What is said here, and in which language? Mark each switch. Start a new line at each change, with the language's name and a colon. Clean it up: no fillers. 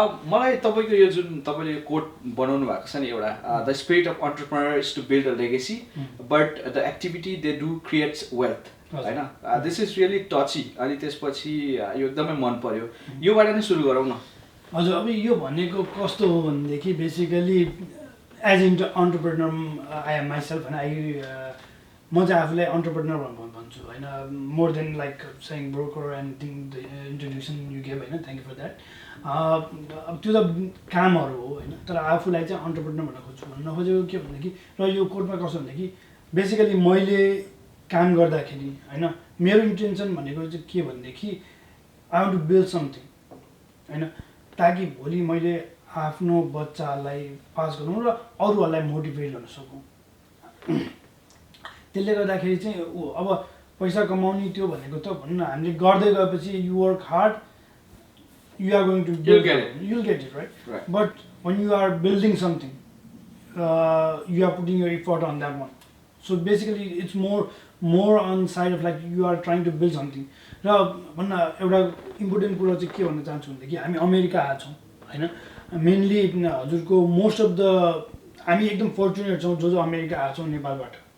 Nepali: मलाई तपाईको यो जुन तपाईले कोट बनाउनु भएको छ नि एउटा,
English: The spirit of entrepreneur is to build a legacy but the activity they do creates wealth हैन. This is really touchy.
Nepali: अनि त्यसपछि यो एकदमै मन पर्यो. योबाट नै सुरु गरौँ न. हजुर, अब यो भनेको कस्तो हो भनेदेखि
English: basically as entrepreneur I am myself
Nepali: हैन. म चाहिँ आफूलाई एन्टरप्रेन्योर भन्छु हैन.
English: More than like saying broker and thing the introduction you gave हैन. Thank you for that.
Nepali: अब त्यो त कामहरू हो हैन. तर आफूलाई चाहिँ एन्टरप्रेन्योर भन्न खोजेको के भनेदेखि, र यो कोडमा कस्तो भनेदेखि बेसिकली मैले काम गर्दाखेरि हैन मेरो इन्टेन्सन भनेको चाहिँ के भनेदेखि
English: I want to build something
Nepali: हैन, ताकि भोलि मैले आफ्नो बच्चालाई पास गरौँ र अरूहरूलाई मोटिभेट गर्न सकौँ. त्यसले गर्दाखेरि चाहिँ अब पैसा कमाउने त्यो भनेको त भन्न हामीले गर्दै गएपछि
English: You work hard, you are going to build you'll get it right? But when you are building something, you are putting your effort on that one. So basically it's more on side of like you are trying to build something.
Nepali: र भन्न एउटा important कुरा चाहिँ के भन्न चाहन्छु भनेदेखि हामी अमेरिका आएको छौँ हैन. मेनली हजुरको मोस्ट अफ द हामी एकदम फर्चुनेट छौँ जो अमेरिका आएको छौँ नेपालबाट.